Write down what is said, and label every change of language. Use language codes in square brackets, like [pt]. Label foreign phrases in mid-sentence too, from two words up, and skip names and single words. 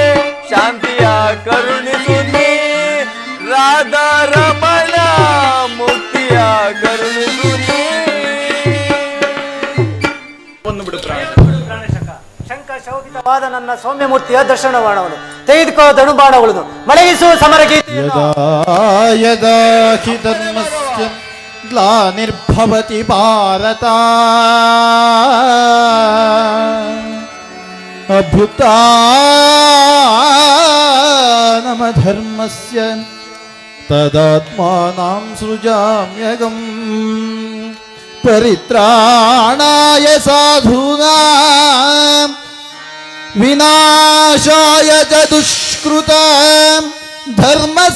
[kn] ಶಾಂತಿಯ ಕರುಣಿಸು ನೀ ರಾಧಾ ರಮಣ, ಮುಕ್ತಿಯ ಕರುಣಿಸು ನೀ. ವಾದ ನನ್ನ ಸೌಮ್ಯಮೂರ್ತಿಯ ದರ್ಶನ ಬಾಣವನು ತೆಗೆದುಕೋ ಧನುಬಾಣಗಳನ್ನು ಮಲಗಿಸು ಸಮರಗೀತೆ [sa] ಯದಾ ಯದಾ ಹಿ ಧರ್ಮಸ್ಯ ಗ್ಲಾನಿರ್ಭವತಿ ಭಾರತ ಅಭ್ಯುತ್ಥಾನಮಧರ್ಮಸ್ಯ ತದಾತ್ಮಾನಾಂ ಸೃಜಾಮ್ಯಹಂ ಪರಿತ್ರಾಣಾಯ ಸಾಧೂನಾಂ ವಿನಾಶಾಯ ಚ ದುಷ್ಕೃತಾಂ ಧರ್ಮ